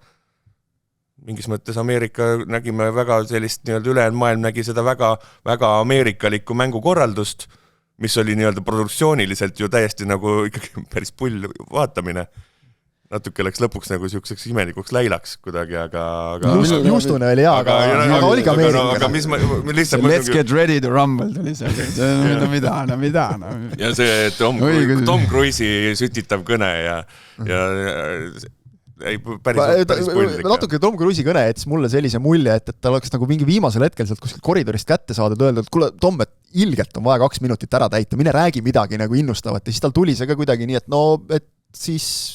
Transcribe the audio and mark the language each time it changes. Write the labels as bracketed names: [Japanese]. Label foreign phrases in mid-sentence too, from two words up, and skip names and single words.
[Estonian] Mingis mõttes Ameerika nägime väga sellist ülejäänud maailm nägi seda väga, väga ameerikalikku mängukorraldust, mis oli produktsiooniliselt ju täiesti nagu ikkagi päris pull vaatamine. Natuke läks lõpuks nagu siukseks imelikuks läilaks kuidagi, aga Justune oli hea, aga oli ka Ameerika. Aga mis ma lihtsalt... [English] Let's get ready to rumble [Estonian] tuli seal. No mida. Ja see Tom Cruise'i sütitav kõne ja päris pull. Natuke Tom Cruise'i kõne jättis mulle sellise mulje, et tal oleks nagu mingi viimasel hetkel sealt kuskil koridorist kätte saadud öelda, et kuule, Tom, et ilgelt on vaja 2 minutit ära täita, mine räägi midagi nagu innustavat ja siis tal tuli see ka kuidagi nii, et no, et siis...